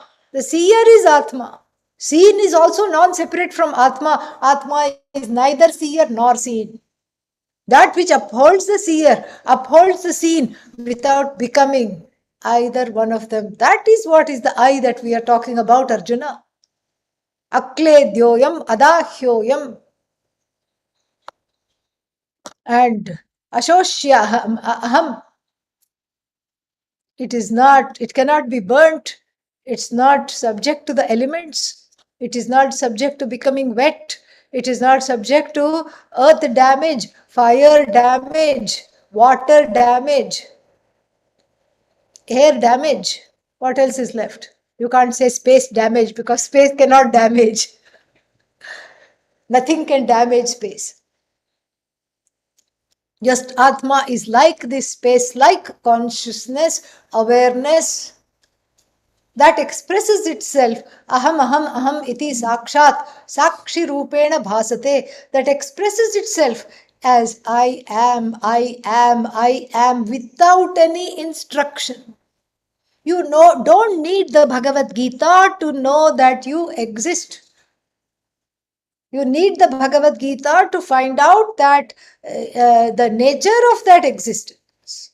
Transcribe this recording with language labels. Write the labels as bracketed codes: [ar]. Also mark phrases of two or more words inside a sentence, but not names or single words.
[en] The seer is Atma. Seen is also non-separate from Atma. Atma is neither seer nor seen. That which upholds the seer, upholds the seen without becoming either one of them. That is what is the I that we are talking about, Arjuna. [sa] Akledyoyam adahyoyam. And ashoshya aham. [en] It cannot be burnt. It's not subject to the elements. It is not subject to becoming wet. It is not subject to earth damage, fire damage, water damage, air damage. What else is left? You can't say space damage because space cannot damage. Nothing can damage space. Just Atma is like this space, like consciousness, awareness that expresses itself. [sa] Aham, aham, aham iti sakshat, sakshi rupena bhasate, [en] that expresses itself as I am, I am, I am, without any instruction. You don't need the Bhagavad Gita to know that you exist. You need the Bhagavad Gita to find out that the nature of that existence.